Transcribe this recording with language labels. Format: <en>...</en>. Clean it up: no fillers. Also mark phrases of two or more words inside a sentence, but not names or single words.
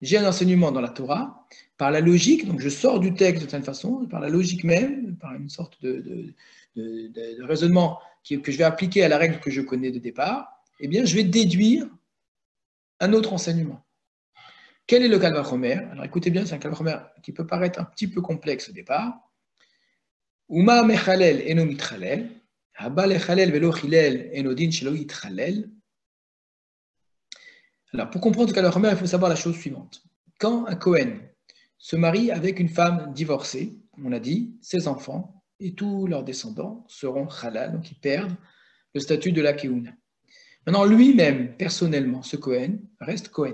<fr>j'ai un enseignement dans la Torah, par la logique, donc je sors du texte de certaine façon, par la logique même, par une sorte de raisonnement que je vais appliquer à la règle que je connais de départ, eh bien, je vais déduire un autre enseignement. Quel est le</fr> <he>קל וחומר?</he> <fr>Alors écoutez bien, c'est un</fr> <he>קל וחומר</he> <fr>qui peut paraître un petit peu complexe au départ.</fr> <he>ומה מחלל אינו מתחלל, הבא לחלל ולא חילל אינו דין שלא יתחלל.</he> <fr>Alors pour comprendre le</fr> <he>קל וחומר,</he> <fr>il faut savoir la chose suivante. Quand un Kohen se marie avec une femme divorcée, on a dit, ses enfants et tous leurs descendants seront halal, donc ils perdent le statut de la Keuna. Maintenant, lui-même, personnellement, ce Kohen reste Kohen.</fr>